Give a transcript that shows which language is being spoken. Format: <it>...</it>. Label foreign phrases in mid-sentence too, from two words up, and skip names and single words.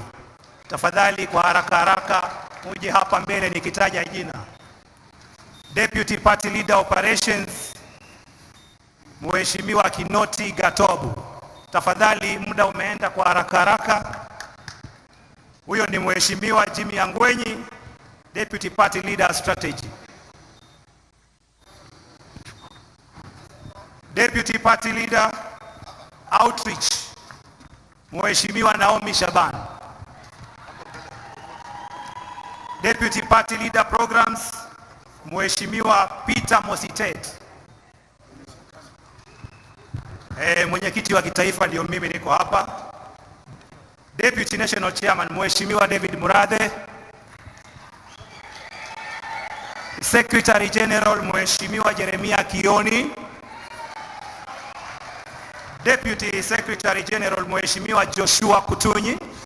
<sw>Tafadhali kwa haraka haraka muje hapa mbele nikitaja jina.</sw> <en>Deputy Party Leader Operations Mheshimiwa Kinoti Gatobu.</en> <sw>Tafadhali, muda umeenda kwa haraka haraka. Huyo ni Mheshimiwa Jimmy Angwenyi,</sw> <en>Deputy Party Leader Strategy. Deputy Party Leader Outreach Mheshimiwa Naomi Shaban. Deputy Party Leader Programs Mheshimiwa Peter Mositet.</en> <sw>Mwenyekiti wa kitaifa ndio mimi, niko hapa.</sw> <en>Deputy National Chairman Mheshimiwa David Murathe. Secretary General Mheshimiwa Jeremia Kioni. Deputy Secretary General Mheshimiwa Joshua Kutunyi.</en>